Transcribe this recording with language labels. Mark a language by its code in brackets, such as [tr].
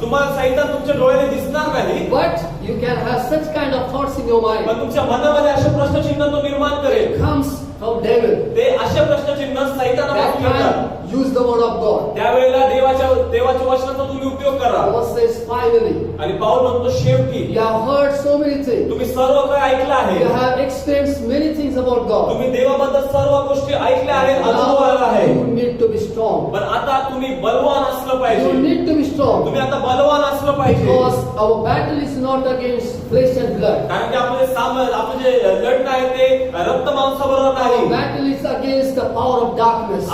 [mr] तुम्हाला सैतान तुमच्या डोळ्याने दिसणार नाही, [en] but you can have such kind of thoughts in your mind. [mr] पण तुमच्या मनामध्ये असे प्रश्नचिन्ह तो निर्माण करेल. [en] It comes from devil. [mr] ते असे प्रश्नचिन्ह [en] That [mr] सैतानापासून येतात. [en] time, use the word of God. [mr] त्यावेळेला देवाच्या वचनाचा तुम्ही उपयोग करा. [en] Paul says finally, [mr] आणि पाऊल म्हणतो शेवटी [en] you have heard so many things. [mr] तुम्ही सर्व काही ऐकलं आहे, [en] You have experienced many things about God. [mr] तुम्ही देवाबद्दल सर्व गोष्टी ऐकल्या आहेत, अनुभव आला आहे. [en] You need to be strong. [mr] पण आता तुम्ही बलवान असलं [en] You [mr] पाहिजे. [en] need to be strong. [mr] तुम्ही आता बलवान असलं पाहिजे. [en] Because our battle is not against flesh and blood. [mr] कारण की आपलं जे लढणं आहे ते रक्त मांसाबरोबर [en] Our [mr] नाही. [en] battle is against the power of darkness.